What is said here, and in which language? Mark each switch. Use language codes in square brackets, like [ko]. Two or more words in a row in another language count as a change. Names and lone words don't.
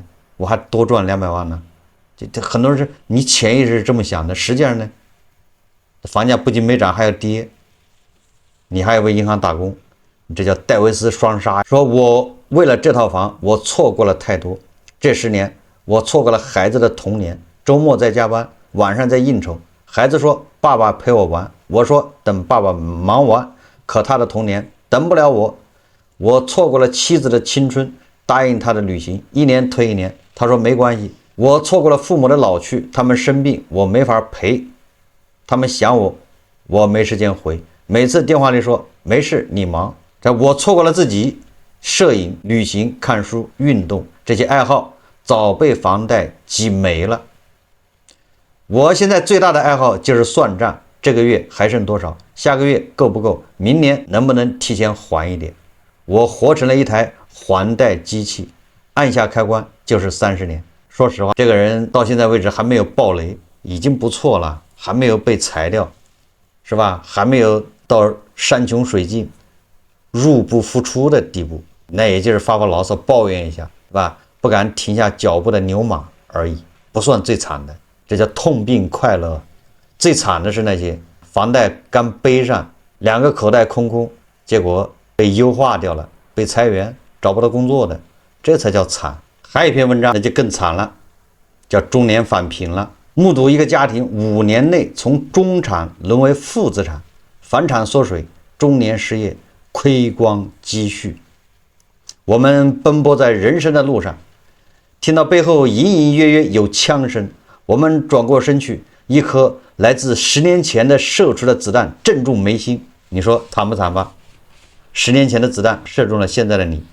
[zh] 我還多賺200萬呢。這很多人是你潛意識是這麼想的，實際上呢，房價不僅沒漲還要跌，你還要為銀行打工，這叫戴維斯雙殺。說我為了這套房，我錯過了太多。這10年我錯過了孩子的童年，周末在加班，晚上在應酬。孩子說爸爸陪我玩，我說等爸爸忙完，可他的童年等不了我。我錯過了妻子的青春，答應他的旅行，1年推1年，他說沒關係。我錯過了父母的老去，他們生病我沒法陪，他們想我，我沒時間回，每次電話裡說沒事你忙。我錯過了自己，攝影、旅行、看書、運動，這些愛好早被房貸擠沒了。我現在最大的愛好就是算賬，這個月還剩多少，下個月夠不夠，明年能不能提前還一點。我活成了一台還貸機器，按下開關就是30年。說實話，這個人到現在為止還沒有爆雷，已經不錯了，還沒有被裁掉，是吧？還沒有到山窮水盡入不敷出的地步，那也就是發牢騷抱怨一下，是吧？不敢停下腳步的牛馬而已，不算最慘的，這叫痛並快樂。最慘的是那些房貸剛背上，2個口袋空空，結果被優化掉了，被裁員，找不到工作的，這才叫慘。還有一篇文章那就更慘了，叫中年返貧了。目睹一個家庭5年內從中產淪為負資產，房產縮水，中年失業，虧光積蓄。我們奔波在人生的路上，聽到背後隱隱約約有槍聲，我們轉過身去，一顆來自10年前的射出的子彈正中眉心，你說慘不慘吧？10年前的子彈射中了現在的你。